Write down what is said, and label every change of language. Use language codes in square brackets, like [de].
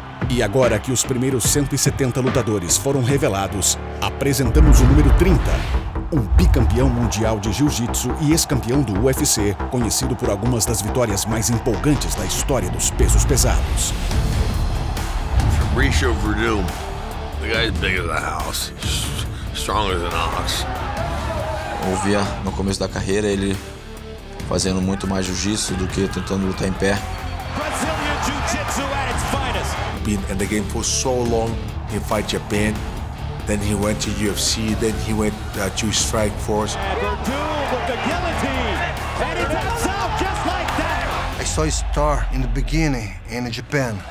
[pt] E agora que os primeiros 170 lutadores foram revelados, apresentamos o número 30, um bicampeão mundial de jiu-jitsu e ex-campeão do UFC, conhecido por algumas das vitórias mais empolgantes da história dos pesos pesados. [en] Fabricio Werdum, the guy's big as a house, he's strong as an ox. [pt] Eu via no começo da carreira ele fazendo muito mais jiu-jitsu do que tentando lutar em pé. [en] Brazilian Jiu-Jitsu at its finest. Been in the game for so long. He fight Japan, then he went to UFC, then he went to Strike Force. Werdum with the guillotine, and he taps out just like that. I saw his star in the beginning in Japan.